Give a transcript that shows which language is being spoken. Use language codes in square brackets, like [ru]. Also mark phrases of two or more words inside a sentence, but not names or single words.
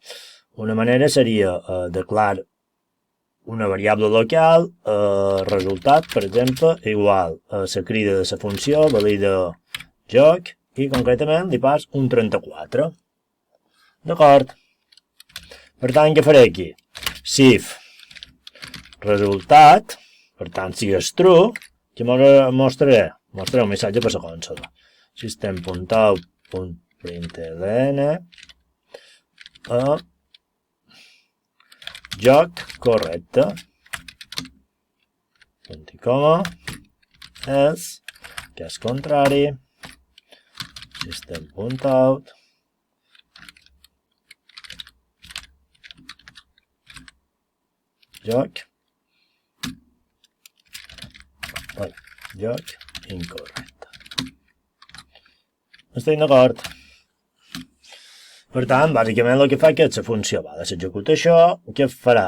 [ca] Una manera seria declarar una variable local, resultat, per exemple, igual a la crida de la funció, valida joc, i concretament li pas un 34. D'acord? Per tant, què faré aquí? Si resultat, per tant, si és true, què mostraré? Mostraré un missatge per la consola. System.out.println joc correcte coma és que és contrari system.out joc incorrecte. Estic d'acord? Per tant, bàsicament el que fa és la funció, s'executa això, què farà?